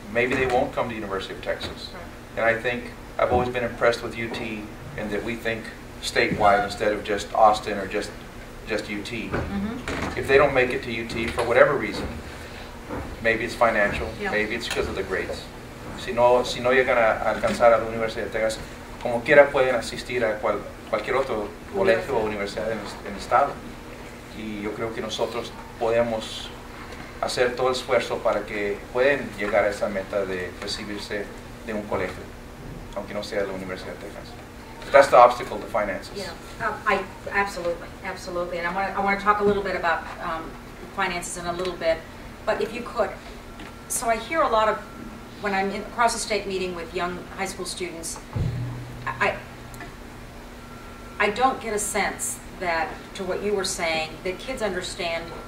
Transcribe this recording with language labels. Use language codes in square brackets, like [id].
[en] Maybe they won't come to the University of Texas. And I think I've always been impressed with UT in that we think statewide instead of just Austin or just UT. If they don't make it to UT for whatever reason, maybe it's financial, maybe it's because of the grades. [es] Si no llegan a alcanzar a la Universidad de Texas, como quiera pueden asistir a cualquier otro colegio o universidad en el estado. Y yo creo que nosotros podemos hacer todo el esfuerzo para que puedan llegar a esa meta de recibirse de un colegio, aunque no sea de la Universidad de Texas. [en] That's the obstacle to finances. Yeah, absolutely, and I want to talk a little bit about finances in a little bit, but if you could, so I hear a lot of, when I'm across the state meeting with young high school students, I don't get a sense that, to what you were saying, that kids understand.